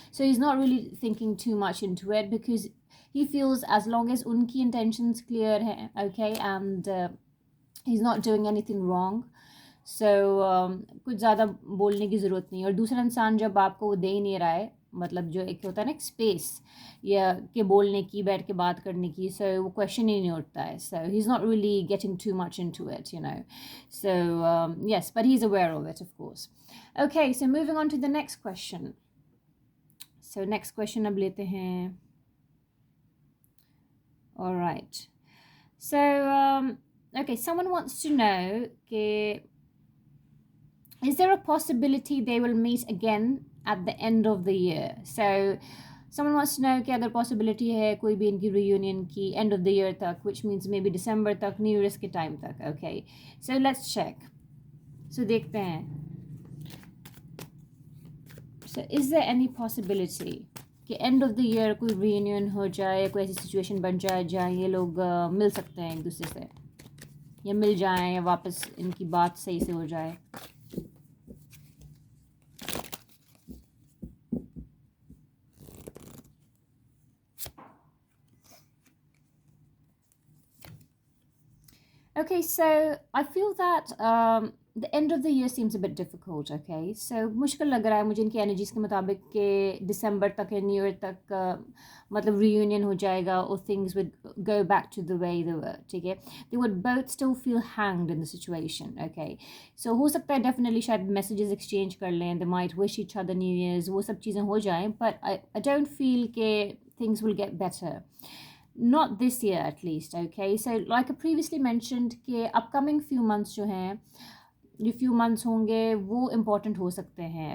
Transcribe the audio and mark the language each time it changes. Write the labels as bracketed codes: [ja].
[en] So he's not really thinking too much into it because he feels as long as [hi] unki intentions clear hai, okay, [en] and he's not doing anything wrong, so [hi] कुछ ज़्यादा बोलने की ज़रूरत नहीं. और दूसरा इंसान जब आपको वो दे ही नहीं रहा है, मतलब जो एक होता है ना एक स्पेस या के बोलने की, बैठ के बात करने की, सो वो क्वेश्चन ही नहीं उठता है. [en] So he is not really getting too much into it, so yes, but he is aware of it, of course. Okay, so moving on to the next question. So next question [hi] अब लेते हैं. [en] Alright, so okay, someone wants to know is there a possibility they will meet again at the end of the year? So someone wants to know [hi] कि अगर [en] possibility [hi] है कोई भी इनकी [en] reunion की end of the year तक, which means maybe December तक, New Year's के time तक, okay? So let's check. So [hi] देखते हैं. [en] So is there any possibility [hi] कि एंड ऑफ द ईयर कोई रीयूनियन हो जाए, कोई ऐसी सिचुएशन बन जाए जहाँ ये लोग मिल सकते हैं एक दूसरे से, या मिल जाएं, या वापस इनकी बात सही से हो जाए? [en] Okay, so I feel that the end of the year seems a bit difficult. [hi] Okay, so मुश्किल लग रहा है मुझे इनकी एनर्जीज के मुताबिक कि दिसंबर तक या न्यू ईयर तक मतलब reunion हो जाएगा और [en] things would go back to the way they were. [hi] ठीक है, [en] they would both still feel hanged in the situation. Okay, so [hi] हो सकता है [en] definitely शायद messages exchange कर लें, they might wish each other New Year's, [hi] वो सब चीज़ें हो जाएं, [en] but I don't feel कि things will get better. Not this year at least. Okay, so like I previously mentioned कि upcoming few months जो हैं, जो few months होंगे वो important [hi] हो सकते हैं.